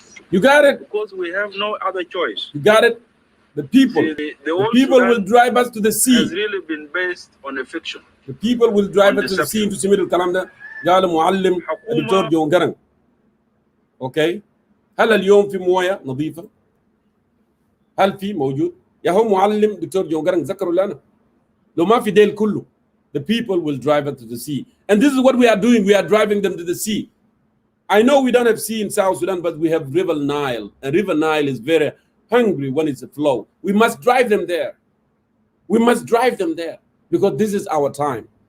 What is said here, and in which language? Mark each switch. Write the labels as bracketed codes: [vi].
[en] You got it. Because we have no other choice. You got it. The people. See, the people will drive us to the sea. Has really been based on a fiction. The people will drive us to the sea. To [ar] سمير الكلام ده قال معلم الدكتور جون جرن. اوكي. هل اليوم في مويه نظيفه؟ هل في موجود؟ يا هو معلم دكتور جون جرن ذكروا لنا. لو ما في ديل كله. [en] The people will drive us to the sea. And this is what we are doing. We are driving them to the sea. I know we don't have sea in South Sudan, but we have River Nile. And River Nile is very hungry when it's a flow. We must drive them there. We must drive them there because this is our time.